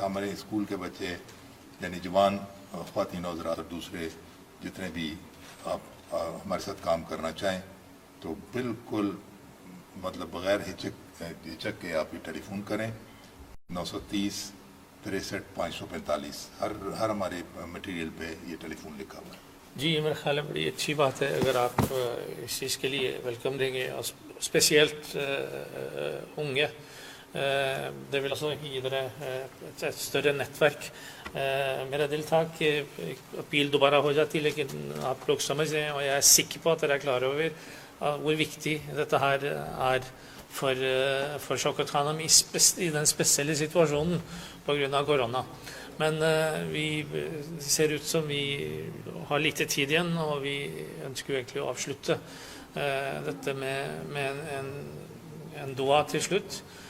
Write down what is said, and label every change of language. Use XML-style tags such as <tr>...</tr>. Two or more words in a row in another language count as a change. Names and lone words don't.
<ur>ہمارے اسکول کے بچے یعنی جوان خواتین و حضرات اور دوسرے جتنے بھی آپ ہمارے ساتھ کام کرنا چاہیں تو بالکل مطلب بغیر ہچک کے آپ یہ ٹیلی فون کریں. 930 63 545 ہر ہمارے مٹیریل پہ یہ ٹیلی فون لکھا ہوا ہے. جی میرا خیال ہے بڑی اچھی بات ہے اگر آپ اس چیز کے لیے ویلکم دیں گے.</ur> <no>Spesielt unge. Det vil altså gi dere et større nettverk.</no> <ur>میرا دل تھا کہ اپیل دوبارہ ہو جاتی, لیکن آپ لوگ سمجھ رہے ہیں,</ur> <no>og jeg er sikker på at dere er klar over hvor viktig dette her er for Shaukat Hanum i den spesielle situasjonen på grunn av korona. Men vi ser ut som vi har lite tid igjen, og vi ønsker jo egentlig å avslutte dette med en dua til slutt.</no>